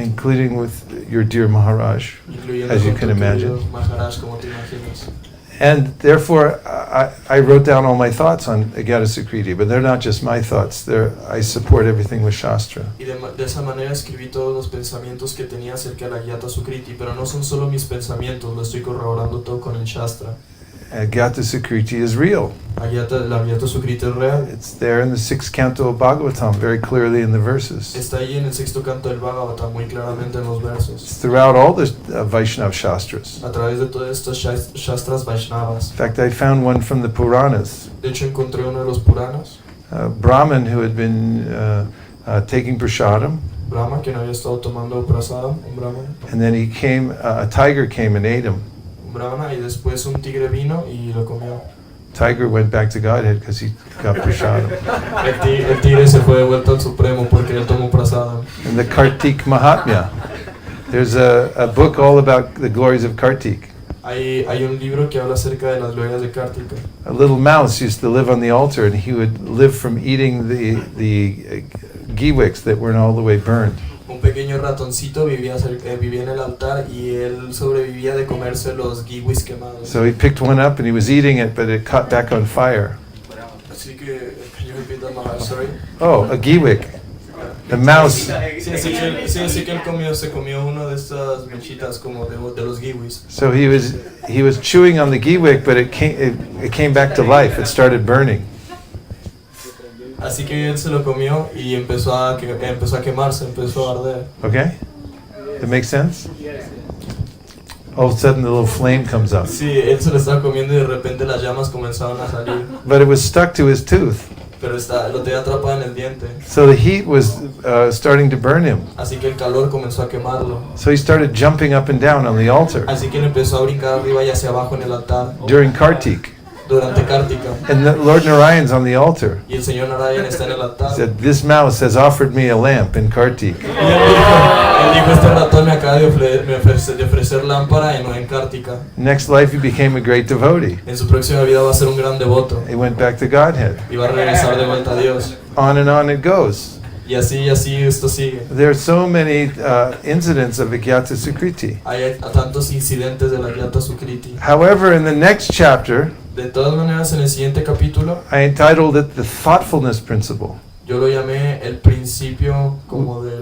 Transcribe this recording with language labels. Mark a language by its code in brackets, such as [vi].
[en] including with your dear Maharaj, [es] incluyendo [en] as you [es] con [en] can [es] tu [en] imagine. [es] querido Maharaj, como te imaginas. [en] And therefore, I wrote down all my thoughts on agyata sukriti, but they're not just my thoughts. I support everything with Shastra. [es] Y de esa manera escribí todos los pensamientos que tenía acerca de la Yata Sukriti, pero no son solo mis pensamientos, lo estoy corroborando todo con el Shastra. [en] Agyata sukriti is real. [es] La Yata Sukriti es real. [en] It's there in the 6th canto of Bhagavatam, very clearly in the verses. [es] Está ahí en el 6º canto del Bhagavata, muy claramente en los versos. [en] It's throughout all the Vaishnava Shastras. [es] A través de todos estos Shastras Vaishnavas. [en] In fact, I found one from the Puranas. [es] De hecho, encontré uno de los Puranas, [en] Brahman who had been taking prasadam, [es] Brahma, quien había estado tomando prasadam, un Brahman. [en] and then a tiger came and ate him. [es] Un Brahmana, y después un tigre vino y lo comió. [en] Tiger went back to Godhead because he got prasadam. [es] El tigre se fue de vuelta al Supremo porque él tomó prasadam. [en] In the Kartik Mahatmya, there's a book all about the glories of Kartik. [es] Hay un libro que habla acerca de las glorias de Kartika. [en] A little mouse used to live on the altar, and he would live from eating the ghee wicks that weren't all the way burned. [es] Un pequeño ratoncito vivía en el altar y él sobrevivía de comerse los kiwis quemados. [en] So he picked one up and he was eating it, but it caught back on fire. [es] Así que, [en] can you repeat that, Maharaj? Sorry. Oh, a ghee wick. The mouse. [es] Sí, así que él se comió una de estas mechitas como de los kiwis. [en] So he was chewing on the ghee wick, but it came back to life. It started burning. [es] Así que él se lo comió y empezó a quemarse, empezó a arder. [en] Okay? It makes sense? All of a sudden the little flame comes up. [es] Sí, él se lo estaba comiendo y de repente las llamas comenzaron a salir. [en] But it was stuck to his tooth. [es] Pero lo tenía atrapado en el diente. [en] So the heat was starting to burn him. [es] Así que el calor comenzó a quemarlo. [en] So he started jumping up and down on the altar [es] Así que él empezó a brincar arriba y hacia abajo en el altar [en] during Kartik. [es] durante Kartika. [en] And the Lord Narayan's on the altar. [es] Y el señor Narayan está en el [en] He [es] altar. [en] said, "This mouse has offered me a lamp in Kartik." [es] Y él dijo, este ratón me acaba de ofrecer lámpara en Kartika. [en] Next life he became a great devotee. [es] En su próxima vida va a ser un gran devoto. [en] He went back to Godhead. [es] Y va a regresar de vuelta a Dios. [en] On and on it goes. [es] Y así esto sigue. [en] There are so many incidents of Agyata Sukriti. [es] Hay tantos incidentes de la Yata Sukriti. [en] However, in the next chapter, [es] De todas maneras, en el siguiente capítulo, [en] I entitled it The Thoughtfulness Principle. [es] yo lo llamé el principio como de